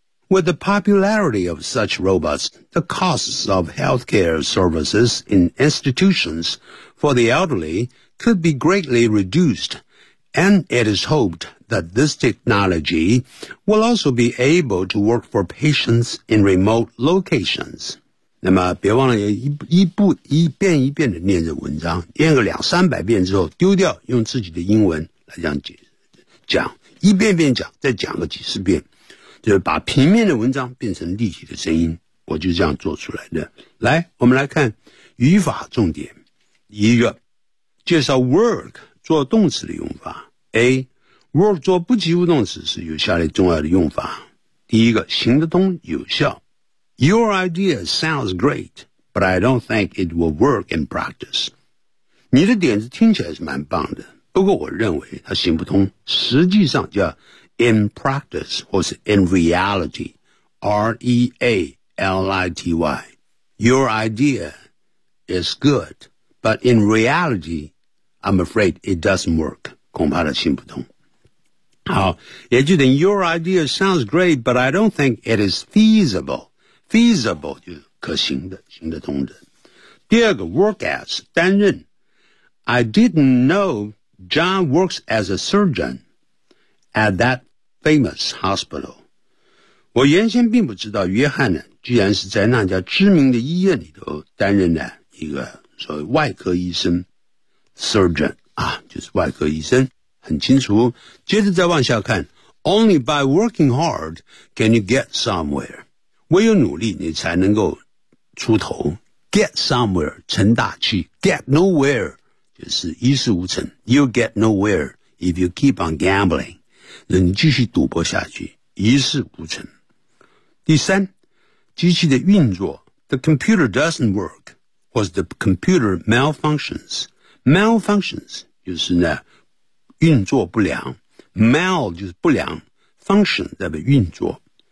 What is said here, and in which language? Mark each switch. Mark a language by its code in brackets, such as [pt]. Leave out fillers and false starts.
[en] With the popularity of such robots, the costs of healthcare services in institutions for the elderly could be greatly reduced, and it is hoped that this technology will also be able to work for patients in remote locations. [zh] 那么别忘了 一遍一遍的念这文章，念个两三百遍之后丢掉，用自己的英文来这样讲，一遍遍讲，再讲个几十遍。就是把平面的文章变成立体的声音，我就这样做出来的。来，我们来看语法重点。一个，介绍 work 做动词的用法。 A， work 做不及物动词是有下列重要的用法。第一个，行得通，有效。 [en] Your idea sounds great, but I don't think it will work in practice. [zh] 你的点子听起来是蛮棒的，不过我认为它行不通。实际上叫In practice, 或是 in reality, R-E-A-L-I-T-Y. [en] Your idea is good, but in reality, I'm afraid it doesn't work. [zh] 恐怕它行不通。好，也就等于 [en] your idea sounds great, but I don't think it is feasible. [zh] Feasible 就是可行的，行得通的。第二个 work as, 担任。 [en] I didn't know John works as a surgeon at thatFamous hospital. [zh] 我原先并不知道约翰呢居然是在那家知名的医院里头担任的一个所谓外科医生 surgeon, 啊就是外科医生很清楚。接着再往下看 [en] ,only by working hard can you get somewhere. [zh] 唯有努力你才能够出头。get somewhere, 成大器 ,get nowhere, 就是一事无成。 [en] you'll get nowhere if you keep on gambling. [zh] 你继续赌博下去一事无成。第三机器的运作 [en] The computer doesn't work, [zh] 或是 [en] the computer malfunctions. [zh] Malfunctions, 就是呢运作不良。 Mal 就是不良 ,function 代表运作。